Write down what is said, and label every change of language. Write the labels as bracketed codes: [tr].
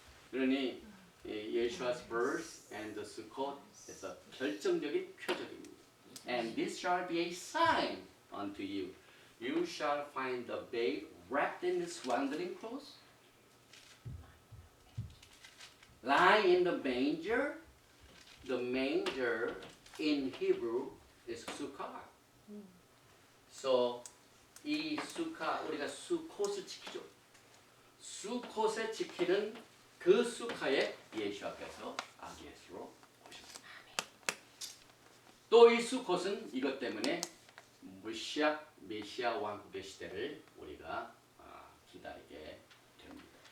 [ko] 그러니 예수와's [en] birth and the [ko] Sukkot에서 결정적인 표적입니다. [en] And this shall be a sign unto you. You shall find the babe wrapped in swaddling clothes, lying in the manger. The manger in Hebrew is sukkah. [ko] So 이 수카 우리가 수콧을 지키죠. 수콧에 지키는 그 수카에 예수께서 아기 예수로 오셨습니다. 또 이 수콧은 이것 때문에 메시아 왕국의 시대를 우리가 기다리게 됩니다.